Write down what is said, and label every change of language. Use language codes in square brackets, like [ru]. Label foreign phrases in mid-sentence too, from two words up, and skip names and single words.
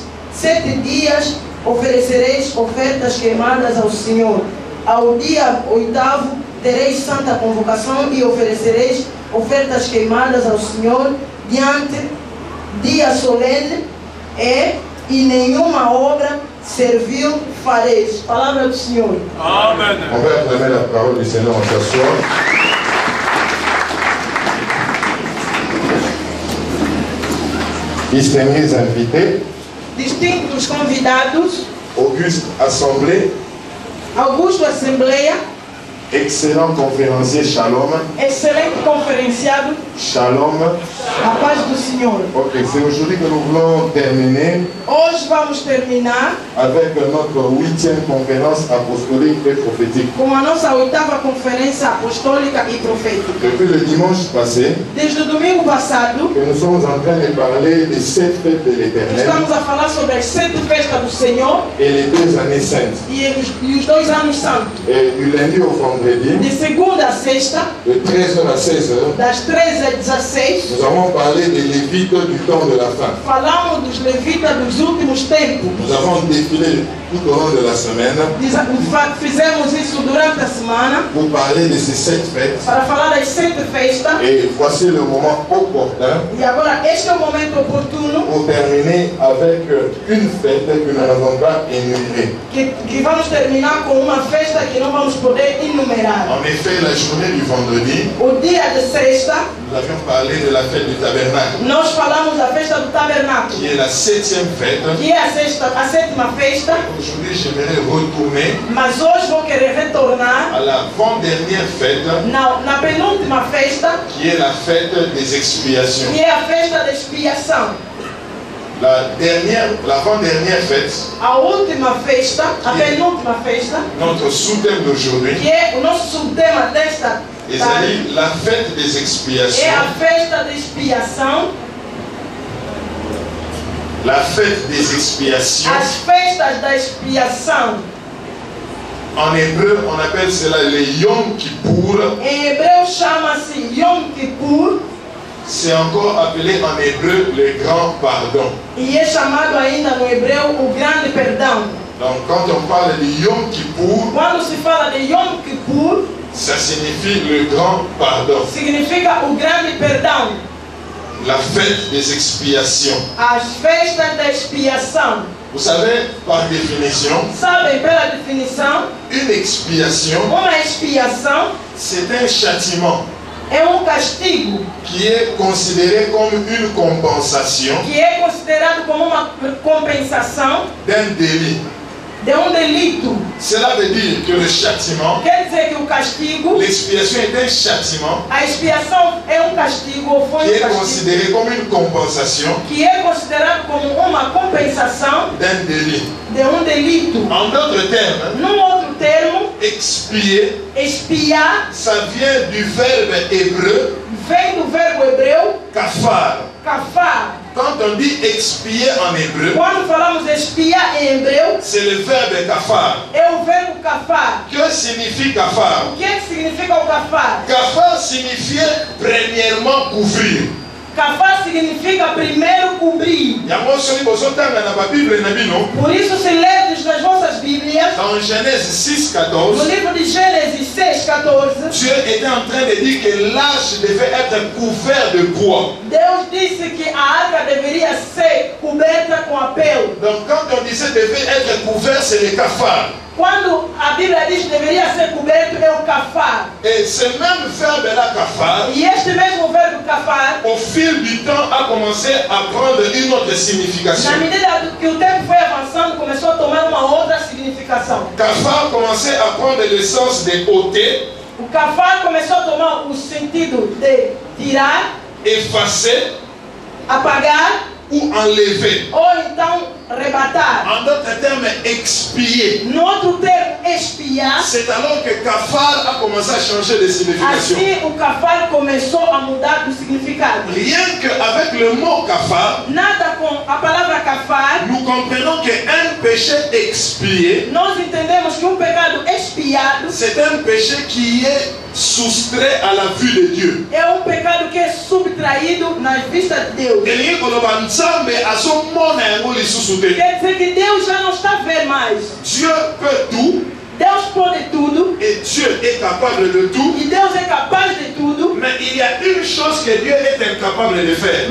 [pt] 7 dias oferecereis ofertas queimadas ao Senhor. Ao dia 8º tereis santa convocação e oferecereis ofertas queimadas ao Senhor diante dia solene e nenhuma obra servil fareis. Palavra do Senhor. Amen. [fr] On va acclamer la parole du Seigneur en s'assoit. Distingués invités, [pt] Distintos convidados, [fr] Auguste Assemblée, [pt] Augusto Assembleia, [fr] excellent conférencier Shalom, [pt] excelente conferenciado, Shalom. a paz do Senhor. [fr] Ok, c'est aujourd'hui que nous voulons terminer [pt] Hoje vamos terminar [fr] avec notre 8e conférence apostolique et prophétique. [pt] com a nossa 8ª conferência apostólica e profética. [fr] Depuis le dimanche passé, [pt] Desde o domingo passado, [fr] que nous sommes en train de parler des 7 fêtes de l'Éternel [pt] estamos a falar sobre as 7 festas do Senhor [fr] et les 2 années saintes. [pt] e os 2 anos santos. [fr] Et du lundi au vendredi, [pt] De segunda a sexta, [fr] de 13h à 16h, [pt] das 13 às 16, [fr] nous avons parlé des Lévites du temps de la fin. [pt] falamos dos levitas dos últimos tempos. [fr] Nous avons défilé tout au long de la semaine [pt] Fizemos isso durante a semana [fr] pour parler de ces 7 fêtes. [pt] para falar das 7 festas. [fr] Et voici le moment opportun [pt] E agora, este é o momento oportuno [fr] pour terminer avec une fête que nous n'avons pas énumérée. [pt] que vamos terminar com uma festa que não vamos poder enumerar. [fr] En effet, la journée du vendredi, [pt] O dia de sexta, [fr] nous avions parlé de la fête du tabernacle, [pt] nós falamos da festa do tabernáculo, [fr] qui est la 7e fête. [pt] que é a 7ª festa, [fr] Aujourd'hui, j'aimerais retourner [pt] mas hoje vou querer retornar [fr] à l'avant-dernière fête, [pt] na penúltima festa, [fr] qui est la fête des expiations. [pt] que é a festa da expiação. [fr] L'avant-dernière fête, [pt] A última festa, a penúltima festa, [fr] notre sous-thème d'aujourd'hui, [pt] que é o nosso subtema desta [fr] et [pt] tarde, [fr] c'est la fête des [pt] é [fr] expiations. [pt] a festa da expiação, [fr] La fête des expiations, [pt] as festas da expiação. [fr] en hébreu, on appelle cela les Yom Kippour. [pt] Em hebreu chama-se Yom Kippur [fr] C'est encore appelé en hébreu le grand pardon. [pt] e é chamado ainda no hebreu o grande perdão. [fr] Donc quand on parle de Yom Kippour, [pt] Quando se fala de Yom Kippur, [fr] ça signifie le grand pardon. [pt] significa o grande perdão. [fr] La fête des expiations. [pt] As festas da expiação. [fr] Vous savez, par définition, [pt] Sabem, pela definição, [fr] une expiation, [pt] uma expiação [fr] c'est un châtiment [pt] é castigo [fr] qui est considéré comme une compensation [pt] que é considerado como uma compensação [fr] d'un délit. [pt] de delito. [fr] Cela veut dire que le châtiment, [pt] Quer dizer que o castigo, [fr] l'expiation est un châtiment [pt] a expiação é castigo ou foi [fr] qui est [pt] castigo [fr] considéré comme une compensation [pt] que é considerado como uma compensação [fr] d'un délit. [pt] de delito. [fr] En d'autres termes, [pt] Num outro termo, [fr] expier, [pt] expiar [fr] ça vient du verbe hébreu [pt] vem do verbo hebreu [fr] kafar. [pt] kafar. [fr] Quand on dit expier en hébreu, [pt] Quando falamos espiar em hebreu, [fr] c'est le verbe kafar. [pt] é o verbo kafar. [fr] Que signifie kafar? [pt] O que é que significa o kafar? [fr] Kafar signifiait premièrement couvrir. [pt] Kafar significa primeiro cobrir. [ln] Yango soki bozotanga na Bible na bino, [pt] Por isso, se lerdes nas vossas Bíblias, [fr] dans Genèse 6, [pt] no 14, livro de Gênesis 6:14, [fr] Dieu était en train de dire que l'arche devait être couverte de bois. [pt] Deus disse que a arca deveria ser coberta com a pele. [fr] Donc quand on disait devait être couvert, c'est le kafar. [pt] Quando a Bíblia diz que deveria ser coberto, é o kafar. [fr] Et ce même verbe-là, kafar, [pt] E este mesmo verbo kafar, [fr] au fil du temps, a commencé à prendre une autre signification. [pt] na medida que o tempo foi avançando, começou a tomar uma outra significação. [fr] Kafar commençait à prendre le sens de ôter, [pt] O kafar começou a tomar o sentido de tirar, [fr] effacer, [pt] apagar [fr] ou enlever. [pt] ou então rebatar. [fr] En d'autres termes, expier. [pt] No outro termo, expiar. [fr] C'est alors que kafar a commencé à changer de signification. [pt] Assim o kafar começou a mudar do significado. [fr] Rien qu'avec le mot kafar, [pt] Nada com a palavra kafar, [fr] nous comprenons qu'un péché expié, [pt] nós entendemos que pecado expiado [fr] c'est un péché qui est soustrait à la vue de Dieu. [pt] é pecado que é subtraído nas vistas de Deus. Quer dizer que Deus já não está a ver mais. [fr] Dieu peut tout. [pt] Deus pode tudo. [fr] Et Dieu est capable de tout. [pt] E Deus é capaz de tudo. [fr] Mais il y a une chose que Dieu est incapable de faire.